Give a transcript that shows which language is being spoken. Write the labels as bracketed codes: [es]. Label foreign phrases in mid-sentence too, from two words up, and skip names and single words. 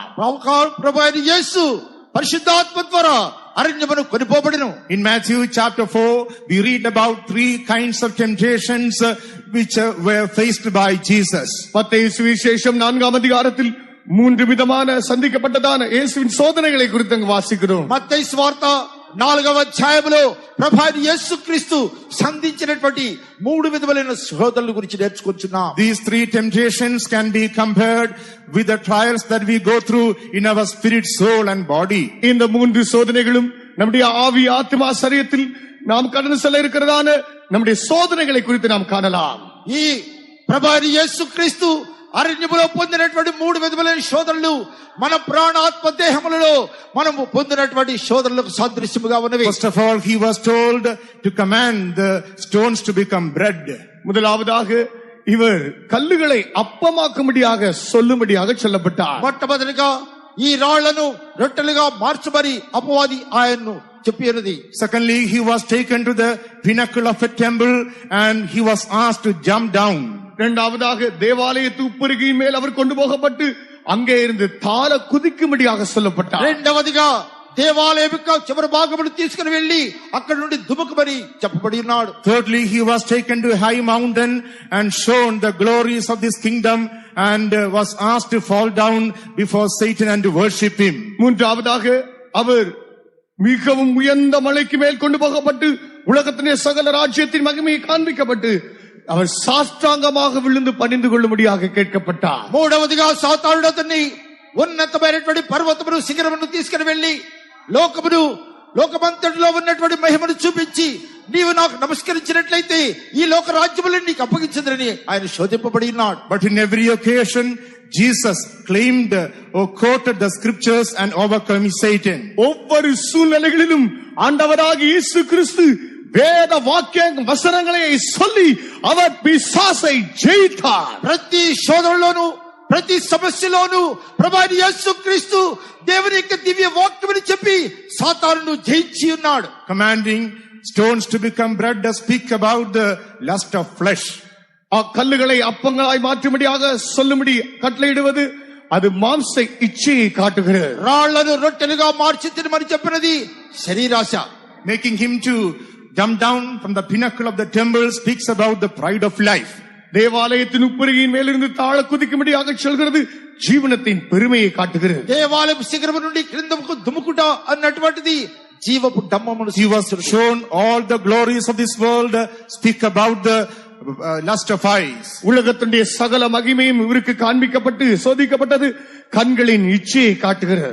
[te] ప్రభువైన యేసు పరిశుద్ధాత్మ ద్వారా అరణ్యమును కొనిపోబడెను. [en] In Matthew chapter 4, we read about 3 kinds of temptations which were faced by Jesus. [ta] மத்தேயு சுவிசேஷம் 4ஆம் அதிகாரத்தில் 3 விதமான சந்திக்கப்பட்டதான இயேசுவின் சோதனைகளை குறித்து அங்கு வாசிக்கிறோம். [te] మత్తయి సువార్త 4వ అధ్యాయంలో ప్రభువైన యేసు క్రీస్తు సంధించినటువంటి 3 విధములైన శోధనల గురించి నేర్చుకుంటున్నాం. [en] These 3 temptations can be compared with the trials that we go through in our spirit, soul and body. [ta] இந்த 3 சோதனைகளும் நம்முடைய ஆவி, ஆத்மா, சரீரத்தில் நாம் கடந்து செல்ல இருக்கிறதான நம்முடைய சோதனைகளை குறித்து நாம் காணலாம். [te] ఈ ప్రభువైన యేసు క్రీస్తు అరణ్యములో పొందినటువంటి 3 విధములైన శోధనలు మన ప్రాణాత్మ దేహములలో మనము పొందినటువంటి శోధనలకు సాదృశ్యముగా ఉన్నవి. [en] First of all, he was told to command the stones to become bread. [ta] முதலாவதாக இவர் கல்லுகளை அப்பமாக்கும்படியாக சொல்லும்படியாக சொல்லப்பட்டார். [te] మొట్టమొదటిగా ఈ రాళ్లను రొట్టెలుగా మార్చమని అపవాది ఆయన్ను చెప్పినది. [en] Secondly, he was taken to the pinnacle of a temple and he was asked to jump down. [ta] இரண்டாவதாக தேவாலயத்து உப்பருகையின் மேல் அவர் கொண்டு போகப்பட்டு அங்கே இருந்து தாழ குதிக்கும்படியாக சொல்லப்பட்டார். [te] రెండవదిగా దేవాలయం యొక్క చివరి భాగమును తీసుకుని వెళ్లి అక్కడి నుండి దుముకుమని చెప్పబడి ఉన్నాడు. [en] Thirdly, he was taken to a high mountain and shown the glories of this kingdom and was asked to fall down before Satan and to worship him. [ta] மூன்றாவதாக அவர் மிகவும் உயர்ந்த மலைக்கு மேல் கொண்டு போகப்பட்டு உலகத்திலே சகல ராஜ்யத்தின் மகிமையை காண்பிக்கப்பட்டு அவர் சாஷ்டாங்கமாக விழுந்து பணிந்து கொள்ளும்படியாக கேட்கப்பட்டார். [te] మూడవదిగా సాతానుడు అతన్ని ఉన్నతమైనటువంటి పర్వతమును శిఖరమును తీసుకుని వెళ్లి లోకమంతటిలో ఉన్నటువంటి మహిమను చూపించి నీవు నాకు నమస్కరించినట్లయితే ఈ లోక రాజ్యములను నీకు అప్పగించదని ఆయన శోధింపబడి ఉన్నాడు. [en] But in every occasion Jesus claimed or quoted the scriptures and overcome Satan. [ta] ஒவ்வொரு சூழ்நிலைகளிலும் ஆண்டவராகிய இயேசு கிறிஸ்து வேத வாக்கிய வசனங்களை சொல்லி அவர் பிசாசை ஜெயித்தார். [te] ప్రతి శోధనలోను ప్రతి సమస్యలోను ప్రభువైన యేసుక్రీస్తు దేవుని యొక్క దివ్య వాక్యమును చెప్పి సాతానును జయించి ఉన్నాడు. [en] Commanding stones to become bread to speak about the lust of flesh. [ta] ఆ కల్లుகளை அப்பங்களாய் மாற்றும்படியாக சொல்லும்படி கட்டளையிடுவது அது மாம்ச இச்சையை காட்டுகிறது. [te] రాళ్లను రొట్టెలుగా మార్చి తినమని చెప్పినది శరీరాశ. [en] Making him to jump down from the pinnacle of the temple speaks about the pride of life. [ta] தேவாலயத்தின் உப்பரிகையின் மேலிருந்து தாழ குதிக்கும்படியாக சொல்கிறது జీవనத்தின் பெருமையை காட்டுகிறது. [te] దేవాలయం శిఖరము నుండి క్రిందకు దుముకుట అన్నటువంటిది జీవపు డమ్మమును. [en] He was shown all the glories of this world, speak about the lust of eyes. [ta] உலகத்துடைய சகல மகிமையும் இவருக்கு காண்பிக்கப்பட்டு சோதிக்கப்பட்டது கண்களின் இச்சையை காட்டுகிறது.